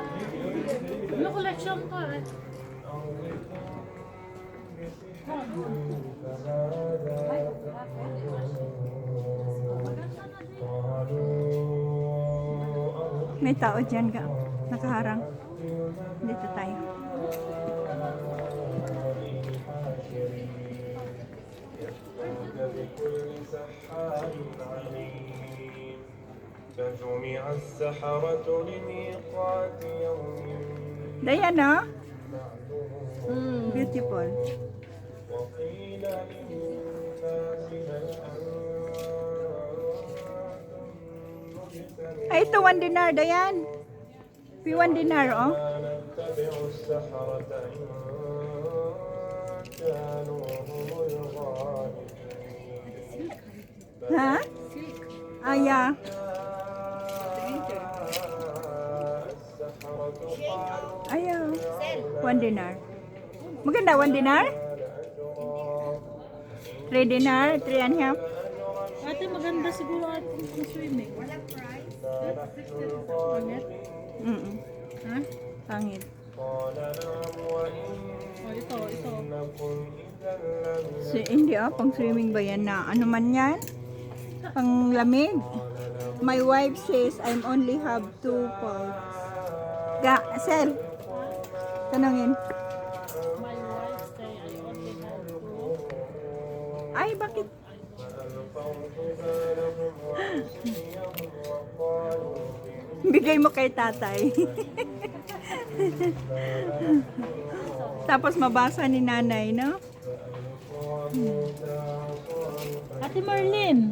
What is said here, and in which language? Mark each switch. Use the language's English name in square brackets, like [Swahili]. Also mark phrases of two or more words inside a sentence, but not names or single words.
[Filipino] Ano collection ko, eh? May tao dyan, ga. Nakaharang. Dito tayo. [Arabic] بكل سحار عليم فجمع السحرة لميقات يوم [Filipino] Diana, معلوم beautiful. [Arabic] وقيل للناس هل أنتم مجتمعون [Filipino] Ay, ito 1 dinar, Dayan. P1 dinar, oh. [Arabic] نتبع السحرة إن كانوا هم الغالبين [Filipino] Ha? Ah, yeah. Ayaw. 1 dinar. Maganda, 1 dinar? 3 dinar, 3.5. Ate, maganda siguro ating pang swimming. Pangit? Mm-mm. Ha? Pangit. Oh, ito. So, hindi, oh. Pang swimming ba yan na? Ano man yan? Pang lamig. [English] My wife says I'm only have 2 pounds. [Filipino] Ga, Sel. Tanongin. [English] My wife say I only have two. [Filipino] Ay, bakit? Bigay mo kay tatay. Tapos mabasa ni nanay, no? Ate Marlene.